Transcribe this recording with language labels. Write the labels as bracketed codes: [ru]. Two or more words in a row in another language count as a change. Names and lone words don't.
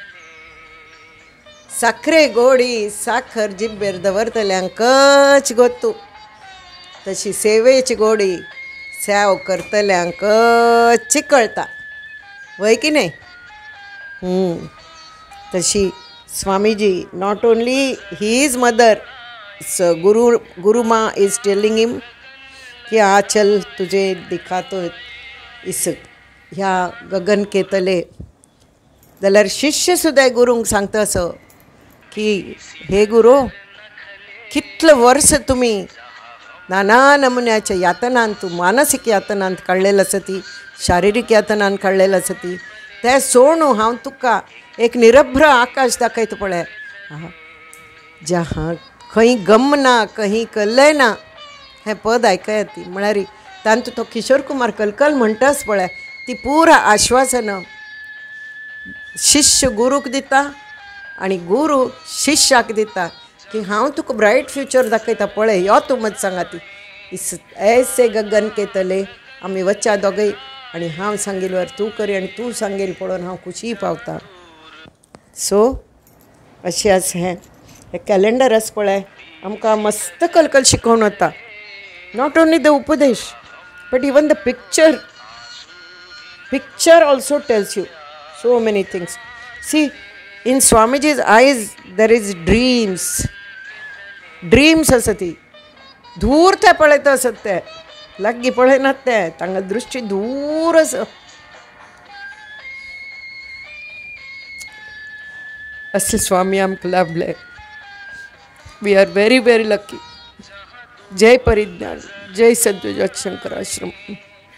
[kok] साखरे गोडी साखर जिब्बेर दवरतल्यांकच गोतू तशी सेवेची गोडी सेव करतल्यांकच कळटा वय की नाही तशी स्वामीजी [en] not only he is mother guru maa is telling him [kok] की [hi] आ चल तुझे दिखातो [kok] इस ह्या [hi] गगन के तले [kok] जाल्यार शिष्य सुद्दां गुरूंक सांगता असो की हे गुरू कितले वर्स तुमी नाना नमुन्याच्या यातनांत तूं मानसीक यातनांत काडलेलो आसा ती शारिरीक यातनांत काडलेलो आसा ती ते सोडून हांव तुका एक निरभ्र आकाश दाखयता पळय जहाँ खंय गम ना खंय कल्लय ना हें पद आयकया ती म्हळ्यार तांतू तो किशोर कुमार कलकल म्हणटाच पळय ती पुरा आश्वासनां शिष्य गुरूक दिता आनी गुरू शिष्याक दिता की हांव तुका [en] bright future [kok] दाखयता पळय यो तूं मत सांगा ती [hi] ऐसे गगन के तले [kok] आमी वच्चा दोगय आनी हांव सांगिल्लो वर तूं करी आनी तूं सांगिल्लें पळोवन हांव खुशी पावता सो अशें आसा हें कॅलेंडर आसा पळय आमकां मस्त कलकल शिकोवन वता [en] not only the उपदेश but even the picture also tells you so many things. See, in Swamiji's eyes there is dreams [kok] asati दूर ते पळयता आसत ते लागीं पळयनात ते तांगा दृश्टी दूर आसा असले स्वामी आमकां लाभले [en] we are very very lucky [kok] जय परिज्ञान जय सद्गुरू शंकर आश्रम.